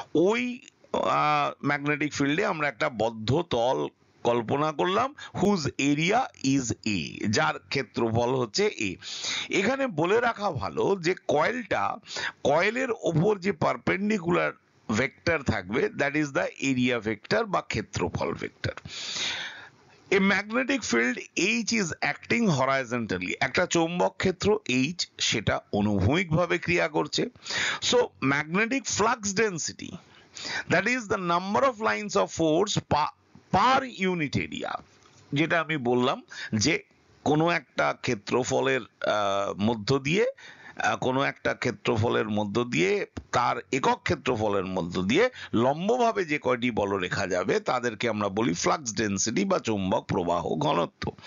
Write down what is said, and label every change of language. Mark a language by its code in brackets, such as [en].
[bn] ওই ম্যাগনেটিক ফিল্ডে আমরা একটা বদ্ধ তল কল্পনা করলাম, [en] whose area is A, [bn] যার ক্ষেত্রফল হচ্ছে এ। এখানে বলে রাখা ভালো যে কয়েলের ওপর যে পারপেন্ডিকুলার ভেক্টর থাকবে, [en] that is the area vector [bn] বা ক্ষেত্রফল vector. [en] A magnetic field H is acting horizontally, [bn] একটা চৌম্বক ক্ষেত্র H সেটা অনুভূমিকভাবে ক্রিয়া করছে। [en] So magnetic flux density, that is the number of lines of force per unit area, [bn] যেটা আমি বললাম যে কোনো একটা ক্ষেত্রফলের মধ্য দিয়ে, কোনো একটা ক্ষেত্রফলের মধ্য দিয়ে, তার একক ক্ষেত্রফলের মধ্য দিয়ে লম্বভাবে যে কয়টি বলরেখা যাবে তাদেরকে আমরা বলি ফ্লাক্স ডেন্সিটি বা চৌম্বক প্রবাহ ঘনত্ব।